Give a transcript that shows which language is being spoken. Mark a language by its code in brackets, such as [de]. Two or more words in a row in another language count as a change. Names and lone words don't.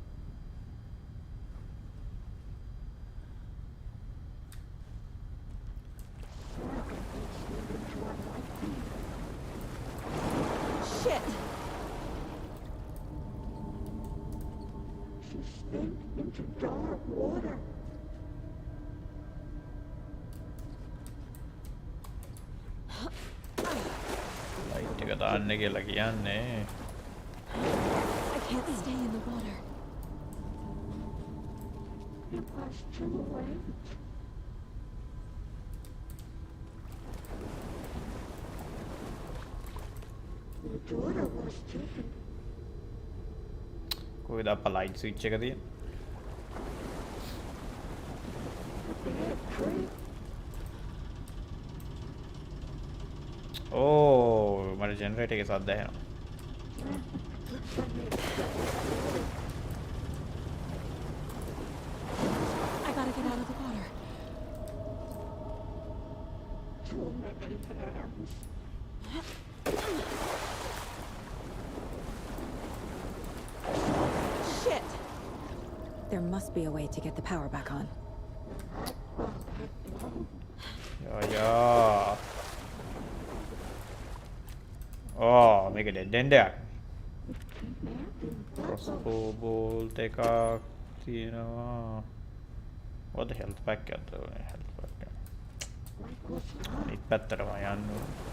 [en] Shit! She sank into dark water. [si] Light එක දාන්න කියලා කියන්නේ. [en] I can't stay in the water. It was too late. Your daughter was taken. [si] කොහෙද අප්පා [en] light switch [si] එක තියෙන්නේ? ඕ මට ජෙනරේටර් එකේ සද්ද ඇහෙනවා. [en] I gotta get out of the water. Too many hands. Shit! There must be a way to get the power back on. යා. [si] ඕ මේක [en] dead end [si] එකක්. [en] crossbow bolt [si] එකක් තියෙනවා. [en] what the health pack [si] එකක්ද ඕනේ [en] health pack [si] එක. අනිත් පැත්තටම යන්න ඕනේ.